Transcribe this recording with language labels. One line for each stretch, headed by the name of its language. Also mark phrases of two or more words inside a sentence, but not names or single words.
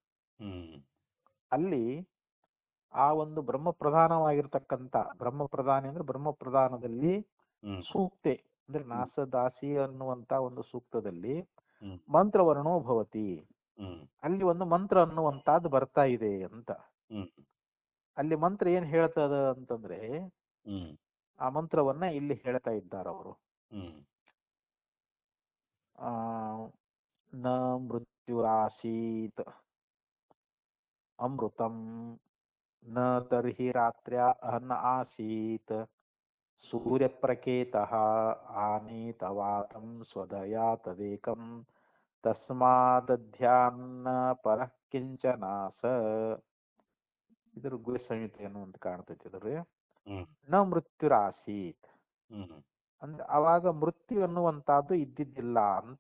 Kannada: ಅಲ್ಲಿ ಆ ಒಂದು ಬ್ರಹ್ಮ ಪ್ರಧಾನವಾಗಿರ್ತಕ್ಕಂಥ, ಬ್ರಹ್ಮ ಪ್ರಧಾನಿ ಅಂದ್ರೆ ಬ್ರಹ್ಮ ಪ್ರಧಾನದಲ್ಲಿ ಸೂಕ್ತೆ ಅಂದ್ರೆ ನಾಸದಾಸಿ ಅನ್ನುವಂತ ಒಂದು ಸೂಕ್ತದಲ್ಲಿ
Sanskrit: ಮಂತ್ರವರ್ಣೋ ಭವತಿ,
Kannada: ಅಲ್ಲಿ ಒಂದು ಮಂತ್ರ ಅನ್ನುವಂತಹದ್ದು ಬರ್ತಾ ಇದೆ ಅಂತ. ಅಲ್ಲಿ ಮಂತ್ರ ಏನ್ ಹೇಳ್ತದ ಅಂತಂದ್ರೆ ಆ ಮಂತ್ರವನ್ನ ಇಲ್ಲಿ ಹೇಳ್ತಾ ಇದ್ದಾರೆ ಅವರು.
Sanskrit: ನ ಮೃತ್ಯುರಾಸೀತ್ ಅಮೃತಂ ನ ತರ್ಹಿ ರಾತ್ರ್ಯಾ ಅಹನ್ ಆಸೀತ್ ಸೂರ್ಯಪ್ರಕೇತಃ ಆನೀತವಾತಂ ಸ್ವದಯಾ ತದೇಕಂ ತಸ್ಮಾದಧ್ಯಾನ್ನ ಪರಃ ಕಿಂಚನಾಸ.
Kannada: ಇದ್ರ ಗುರು ಸಂಹಿತೆ ಅಂತ ಕಾಣ್ತೈತಿ. ಇದ್ರಿ
Sanskrit: ನ ಮೃತ್ಯುರಾಸೀತ್
Kannada: ಅಂದ್ರೆ ಅವಾಗ ಮೃತ್ಯು ಅನ್ನುವಂತಹದ್ದು ಇದ್ದಿದ್ದಿಲ್ಲ ಅಂತ.